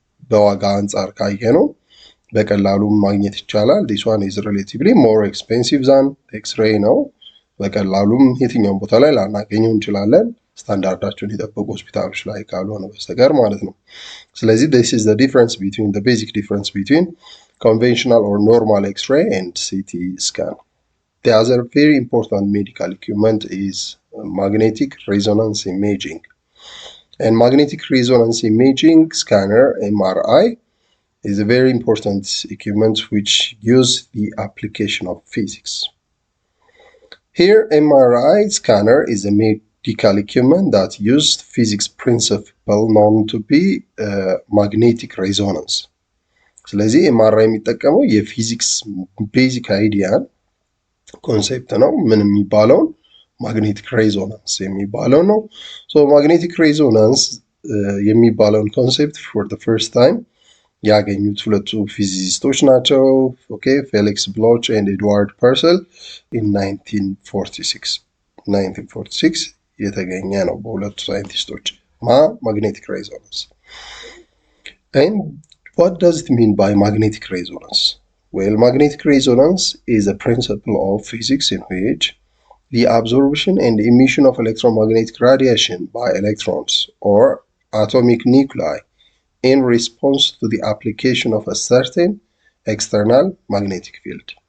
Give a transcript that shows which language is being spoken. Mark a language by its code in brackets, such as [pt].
[am] በዋጋ አንጻር ካየ ነው በቀላሉ ማግኘት ይቻላል። [en] this one is relatively more expensive than [am] ኤክስሬይ ነው። በቀላሉም የትኛውም ቦታ ላይ ላናገኘው እንችላለን ስታንዳርዳቸውን የጠበቁ ሆስፒታሎች ላይ ካልሆነ በስተቀር ማለት ነው። ስለዚህ [en] this is the difference between the basic difference between conventional or normal X-ray and CT scan. The other very important medical equipment is magnetic resonance imaging. And magnetic resonance imaging scanner MRI is a very important equipment which use the application of physics. Here MRI scanner is a medical equipment that used physics principle known to be magnetic resonance. [am] ስለዚህ MRI የሚጠቀመው የፊዚክስ ቤዚክ አይዲያን ኮንሴፕት ነው። ምን የሚባለውን ማግኔቲክ ሬዞናንስ የሚባለው ነው። ሶ ማግኔቲክ ሬዞናንስ የሚባለውን ኮንሴፕት [en] ፎር ዘ ፈርስት ታይም [am] ያገኙት ሁለቱ ፊዚሲስቶች ናቸው። ኦኬ ፌሊክስ ብሎች ኤንድ ኤድዋርድ ፐርሰል ኢን 1946 የተገኘ ነው በሁለቱ ሳይንቲስቶች ማግኔቲክ ሬዞናንስ። ኤንድ [en] what does it mean by magnetic resonance? Well, magnetic resonance is a principle of physics in which the absorption and emission of electromagnetic radiation by electrons or atomic nuclei in response to the application of a certain external magnetic field.